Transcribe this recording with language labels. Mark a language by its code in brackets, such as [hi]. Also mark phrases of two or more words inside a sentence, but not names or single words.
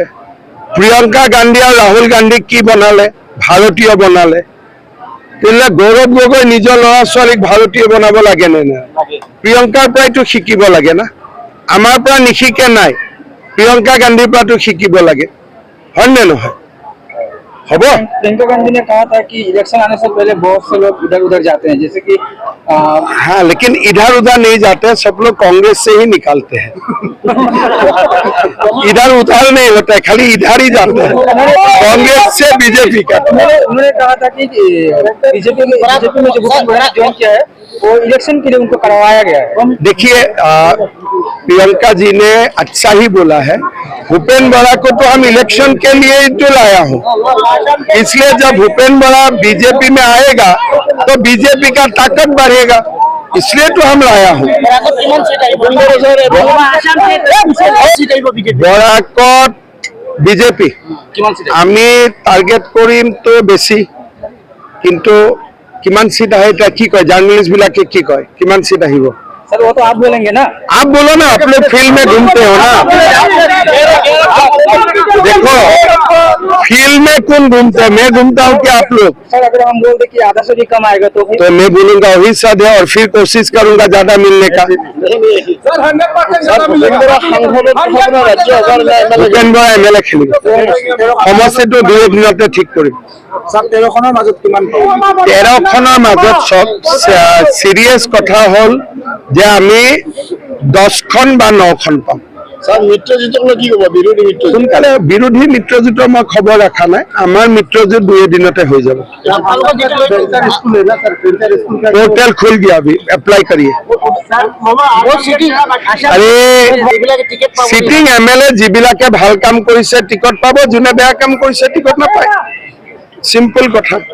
[as] প্ৰিয়ংকা গান্ধী আৰু ৰাহুল গান্ধীক কি বনালে? ভাৰতীয় বনালে। তেতিয়াহ'লে গৌৰৱ গগৈ নিজৰ ল'ৰা ছোৱালীক ভাৰতীয় বনাব লাগে নে নাই? প্ৰিয়ংকাৰ পৰাইতো শিকিব লাগে না, আমাৰ পৰা নিশিকে নাই, প্ৰিয়ংকা গান্ধীৰ পৰাতো শিকিব লাগে, হয় নে নহয়? হ'ব। [hi] प्रियंका गांधी ने कहा था कि इलेक्शन आने से पहले बहुत से लोग इधर उधर जाते हैं, जैसे कि हाँ, लेकिन इधर उधर नहीं जाते, सब लोग कांग्रेस से ही निकालते हैं। इधर उधर नहीं होता है, खाली इधर ही जाते हैं, कांग्रेस से बीजेपी का। उन्होंने कहा था कि बीजेपी में जो भूपेंद्र ज्वाइन किया है वो इलेक्शन के लिए उनको करवाया गया है। देखिए, प्रियंका जी ने अच्छा ही बोला है। भूपेंद्र बड़ा को तो हम इलेक्शन के लिए ही तो लाया हूँ, इसलिए जब भूपेंद्र बड़ा बीजेपी में आएगा तो बीजेपी का ताकत बढ़ेगा, इसलिए तो हम लाया हूँ। [as] বৰাকত বিজেপি আমি টাৰ্গেট কৰিম তো বেছি, কিন্তু কিমান সিট আহে এটা কি কয়, জাৰ্নেলিষ্ট বিলাকে কি কয়, কিমান সিট আহিব? [hi] सर वो तो आप बोलेंगे ना, आप बोलो ना, आप लोग फील्ड में घूमते हो ना। देखो, फील्ड में कौन घूमते हैं? मैं घूमता हूँ कि आप लोग? सर अगर हम बोल दे कि आधा से भी कम आएगा तो मैं बोलूंगा वही सद है, और फिर कोशिश करूंगा ज्यादा मिलने का। [as] ভূপেন্দ্ৰ MLA খেলিব, সমষ্টিটো 2 দিনতে ঠিক কৰিম। 13খনৰ মাজত কিমান 13খনৰ মাজত চব সিৰিয়াছ কথা হ'ল যে আমি 10খন বা 9খন পাম। ছাৰ মিত্ৰজোঁটক কি কব? বিৰোধী মিত্ৰজোঁট সোনকালে বিৰোধী মিত্ৰজোঁটৰ মই খবৰ ৰখা নাই, আমাৰ মিত্ৰজোঁট 2 দিনতে হৈ যাব। [hi] पोर्टल खुल गया, अभी अप्लाई करिए। [as] অ'ৰে ছিটিং MLA যিবিলাকে ভাল কাম কৰিছে টিকট পাব, যোনে বেয়া কাম কৰিছে টিকট নাপায়, সিম্পল কথা।